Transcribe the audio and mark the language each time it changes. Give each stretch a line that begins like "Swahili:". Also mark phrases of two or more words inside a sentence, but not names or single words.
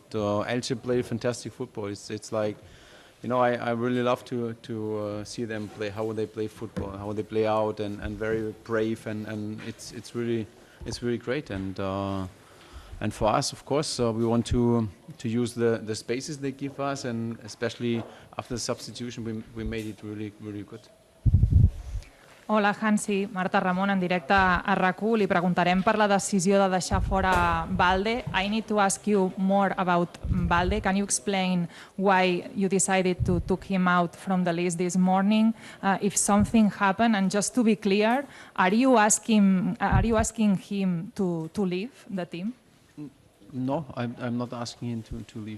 English: Elche play fantastic football. It's like, I really love to see them play, how they play football, how they play out, and very brave, and it's really great. And for us, of course, we want to use the spaces they give us, and especially after the substitution, we made it really, really good.
Catalan: Hola, Hansi. Marta Ramon, en directe a RAC1. Li preguntarem per la decisió de deixar fora Balde.
English: I need to ask you more about Balde. Can you explain why you decided to took him out from the list this morning? If something happened, and just to be clear, are you asking him to leave the team? No, I'm not asking him to leave.